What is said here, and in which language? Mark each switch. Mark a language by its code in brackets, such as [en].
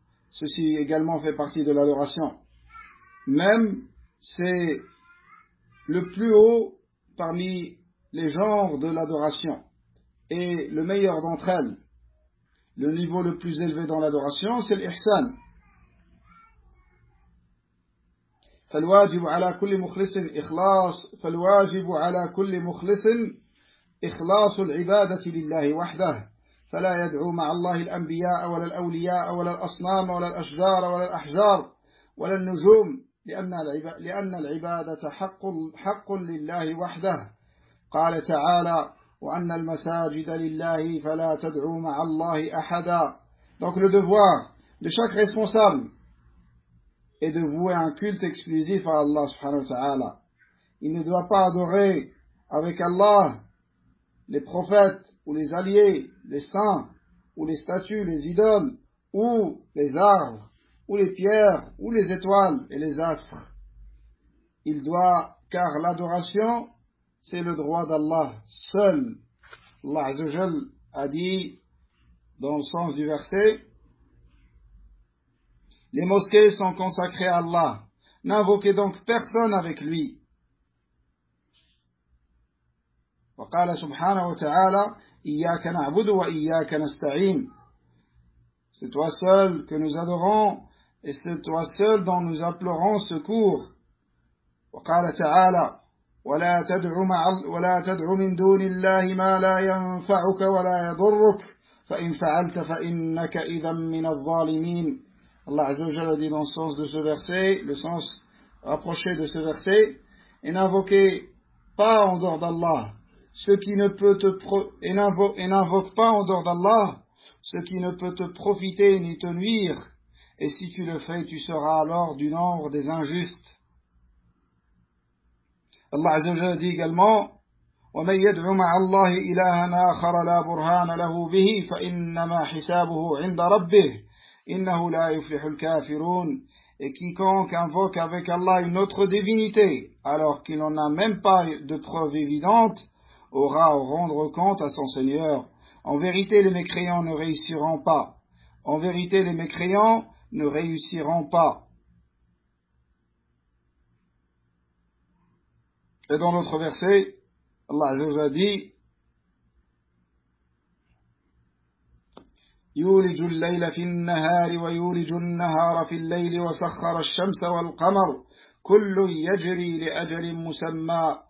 [fr] Ceci également fait partie de l'adoration. Même, c'est le plus haut parmi les genres de l'adoration. Et le meilleur d'entre elles, le niveau le plus élevé dans l'adoration, c'est l'ihsan. [ar] فالواجب على كل مخلص إخلاص فالواجب على كل مخلص إخلاص العبادة لله وحده فلا يدعو مع الله الأنبياء ولا الأولياء ولا الأصنام ولا الأشجار ولا الأحجار ولا النجوم لأن العبادة حق لله وحده قال تعالى وأن المساجد لله فلا تدعو مع الله أحدا. [fr] Donc le devoir de chaque responsable et de vouer un culte exclusif à Allah subhanahu wa ta'ala. Il ne doit pas adorer avec Allah les prophètes ou les alliés, les saints ou les statues, les idoles ou les arbres ou les pierres ou les étoiles et les astres. Il doit, car l'adoration c'est le droit d'Allah seul. Allah azza wa jal a dit dans le sens du verset: les mosquées sont consacrées à Allah. N'invoquez donc personne avec lui. [ar] وقال سبحانه وتعالى إياك نعبد وإياك نستعين. [fr] C'est toi seul que nous adorons et c'est toi seul dont nous implorons secours. [ar] وقال تعالى ولا تدعو من دون الله ما لا ينفعك ولا يضرك فإن فعلت فإنك إذا من الظالمين. [fr] Allah Azza wa Jalla dit dans le sens de ce verset, le sens rapproché de ce verset, et n'invoquez pas en dehors d'Allah ce qui ne peut te n'invoque pas en dehors d'Allah ce qui ne peut te profiter ni te nuire, et si tu le fais, tu seras alors du nombre des injustes. Allah Azza wa Jalla dit également: [ar] ومن يدعو مع الله إلها آخر لا برهان له به فإنما حسابه عند ربه إنه لا يفلح الكافرون. [fr] Et quiconque invoque avec Allah une autre divinité, alors qu'il n'en a même pas de preuve évidente, aura à rendre compte à son Seigneur. En vérité, les mécréants ne réussiront pas. En vérité, les mécréants ne réussiront pas. Et dans notre verset, Allah Azza wa Jalla dit: [ar] يولج الليل في النهار ويولج النهار في الليل وسخر الشمس والقمر كل يجري لأجل مسمى